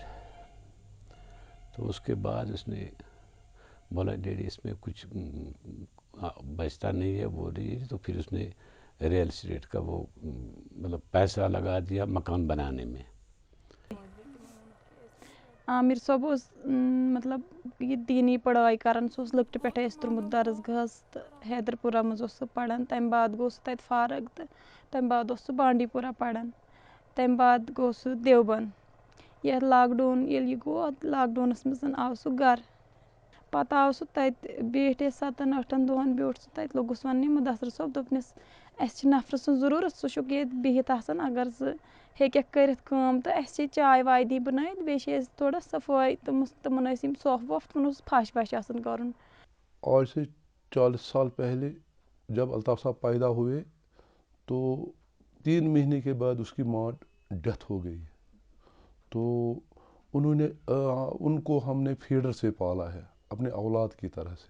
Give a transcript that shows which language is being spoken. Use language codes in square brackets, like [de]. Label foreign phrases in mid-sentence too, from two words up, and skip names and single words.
[ur] تو اس کے بعد اس نے بولا ڈیڈی اس میں کچھ بچتا نہیں ہے وہ نہیں, تو پھر اس نے [en] real estate [ur] کا وہ مطلب پیسہ لگا دیا مکان بنانے میں. [ks] عامر صٲب اوس مطلب یہ دینی پڑھائی کران, سُہ اوس لۄکٹہِ پٮ۪ٹھے اَسہِ ترٛوومُت درسگاہس تہٕ حیدرپورہ منٛز اوس سُہ پران. تَمہِ بعد گوٚو سُہ تَتہِ فارغ تہٕ تَمہِ بعد اوس سُہ بانڈی پورہ پران. تَمہِ بعد گوٚو سُہ دیوبند. یَتھ لاک ڈاوُن ییٚلہِ یہِ گوٚو اَتھ لاک ڈاوُنَس منٛز آو سُہ گرٕ. پَتہٕ آو سُہ تَتہِ بیٖٹھۍ أسۍ 7-8 دۄہَن بیوٗٹھ سُہ تَتہِ لوٚگُس وَننہِ مُدثر صٲب دوٚپنَس اَسہِ چھِ نفرٕ سٕنٛز ضروٗرت, ژٕ چھُکھ ییٚتہِ بِہِتھ آسان, اگر ژٕ ہیٚکٮ۪کھ کٔرِتھ کٲم تہٕ اَسہِ چھِ چاے واے دی بَنٲیِتھ, بیٚیہِ چھِ أسۍ تھوڑا صفٲیی تِمن ٲسۍ یِم ژھۄٹھ وۄٹھ تِمن اوس پھش وش آسان کَرُن. [ur] آج سے 40 سال پہلے جب الطاف صاحب پیدا ہوئے تو 3 مہینے کے بعد اس کی ماں ڈیتھ ہو گئی. تو ان کو ہم نے فیڈر سے پالا ہے اپنے اولاد کی طرح سے.